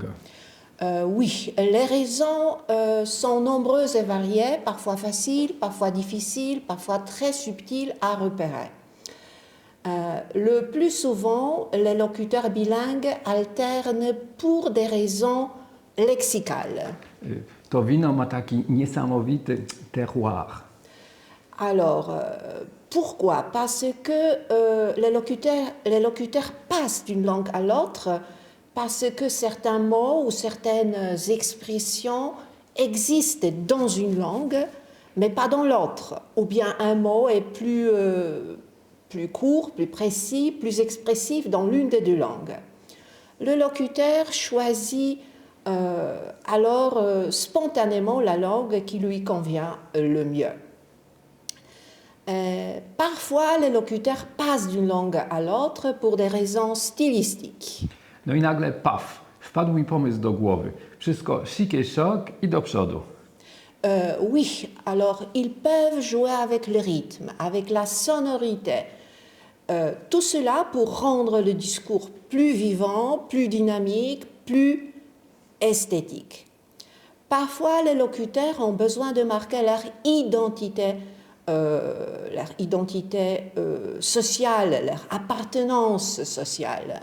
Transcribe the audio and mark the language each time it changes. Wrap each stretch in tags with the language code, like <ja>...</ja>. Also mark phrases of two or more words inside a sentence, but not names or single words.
<fr>Oui, les raisons sont nombreuses et variées, parfois faciles, parfois difficiles, parfois très subtiles à repérer. Le plus souvent, les locuteurs bilingues alternent pour des raisons lexicales.</fr> <pl>To wino ma taki niesamowity terroir.</pl> <fr>Alors, pourquoi? Parce que les locuteurs passent d'une langue à l'autre, parce que certains mots ou certaines expressions existent dans une langue, mais pas dans l'autre. Ou bien un mot est plus court, plus précis, plus expressif dans l'une des deux langues. Le locuteur choisit alors spontanément la langue qui lui convient le mieux. Parfois, les locuteurs passent d'une langue à l'autre pour des raisons stylistiques.</fr> <pl>No i nagle paf, wpadł mi pomysł do głowy. Wszystko sikie-siok i do przodu.</pl> <fr>Oui, alors ils peuvent jouer avec le rythme, avec la sonorité. Tout cela pour rendre le discours plus vivant, plus dynamique, plus esthétique. Parfois, les locuteurs ont besoin de marquer leur identité sociale, leur appartenance sociale.</fr>